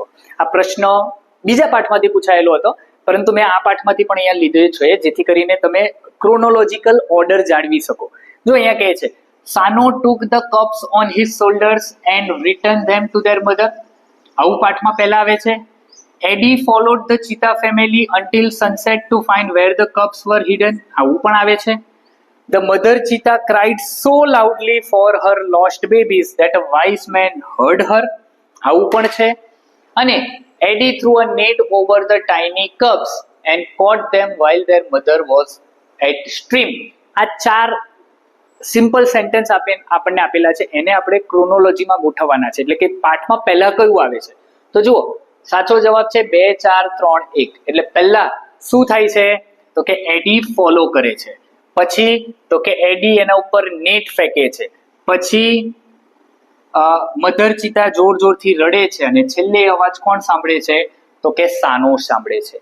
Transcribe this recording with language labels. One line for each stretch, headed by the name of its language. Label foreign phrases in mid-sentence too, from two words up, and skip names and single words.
Gujarati: આ પ્રશ્ન બીજા પાઠમાંથી પૂછાયેલો હતો, પરંતુ મેં આ પાઠમાંથી પણ અહીંયા લીધો છે, જેથી કરીને તમે
English: chronological order
Gujarati: જાળવી શકો. જો અહીંયા કહે છે,
English: Sano took the cubs on his shoulders and returned them to their mother.
Gujarati: આવું પાઠમાં પહેલા આવે છે.
English: Eddie followed the cheetah family until sunset to find where the cubs were hidden.
Gujarati: આવું પણ આવે છે.
English: The mother cheetah cried so loudly for her lost babies that a wise man heard her.
Gujarati: આવું પણ છે.
English: અને Eddie threw a net over the tiny cubs and caught them while their mother was at stream.
Gujarati: આ 4
English: simple sentence
Gujarati: આપણને આપેલા છે, એને આપણે ક્રોનોલોજીમાં ગોઠવવાના છે, એટલે કે પાઠમાં પહેલા કયું આવે છે. તો જુઓ, સાચો જવાબ છે 2 4 3 1. એટલે પહેલા શું થાય છે તો કે એડી ફોલો કરે છે, પછી તો કે એડી એના ઉપર નેટ ફેંકે છે, પછી
English: mother cheetah
Gujarati: જોર જોરથી રડે છે, અને છેલ્લે અવાજ કોણ સાંભળે છે તો કે સાનો સાંભળે છે.